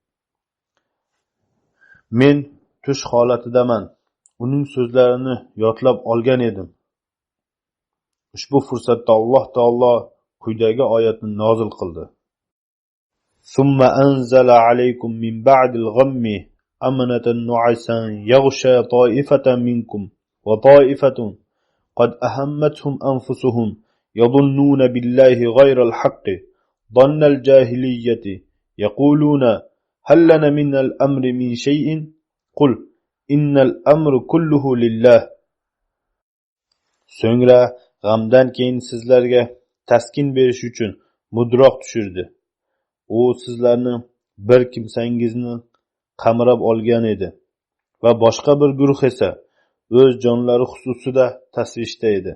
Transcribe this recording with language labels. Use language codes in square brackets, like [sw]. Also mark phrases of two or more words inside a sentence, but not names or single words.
[uz] Men tush holatidaman. Uning so'zlarini yodlab olgan edim. Ushbu fursatda Alloh taolo quyidagi oyatni nozil qildi. [ar] ثم أنزل عليكم من بعد الغم أمنة نعاسا يغشى طائفة منكم وطائفة قد أهمتهم أنفسهم يظنون بالله غير الحق ظن الجاهلية يقولون هل لنا من الأمر من شيء قل إن الأمر كله لله. [uz] So'ngra g'amdan keyin sizlarga taskin berish uchun mudroq tushirdi. U sizlarni bir kimsangizni qamrab olgan edi va boshqa bir guruh esa o'z jonlari xususida tasvishda edi.